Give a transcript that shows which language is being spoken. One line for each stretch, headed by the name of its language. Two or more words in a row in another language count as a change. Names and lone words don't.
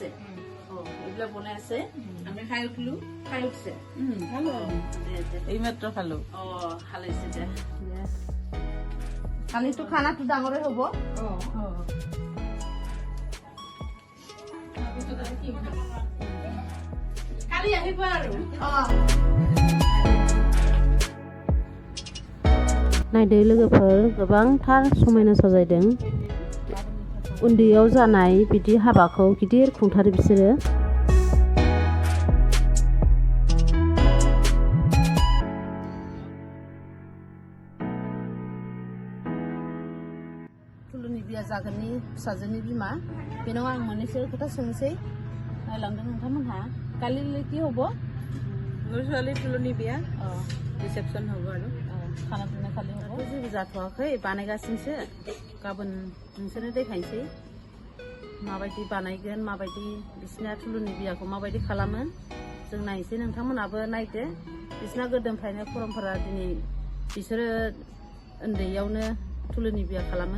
Assamese: এইবিলাক বনাই আছে। আমি খাই উঠিলো, খাই উঠিছে। এইমাত্ৰ খালো। খালৈছে দে। কালিতো খানাটো ডাঙৰে হ'ব। কালি আহিব আৰু
Bodo: नायदो लोगोफोर, गोबांथार समायना साजायदों। उन्दैयाव जानाय बिदि हाबाखौ गिदिर खुंथारो बिसोरो। तुलनि बिया जागोननि फिसाजोनि बिमा। बेनाव आं मोननैसो खोथा सोंसै। नायलांदों नोंथांमोनहा
Assamese: कालिলৈ কি হ'ব? মোৰ ছোৱালী তুলনি বিয়া ৰিসেপশন হ'ব আৰু খানা পীনা খালি হ'ব।
Bodo: जेबो जाथ'वाखै, बानायगासिनोसो। गाबोन नोंसोरनो देखायनोसै माबायदि बानायगोन, माबायदि बिसिना तुलनि बियाखौ माबायदि खालामो जों नायनोसै। नोंथांमोनाबो नायदो। बिसिना गोदोनिफ्रायनो परम्परा, दिनै बिसोरो उन्दैयावनो तुलनि बिया खालामो।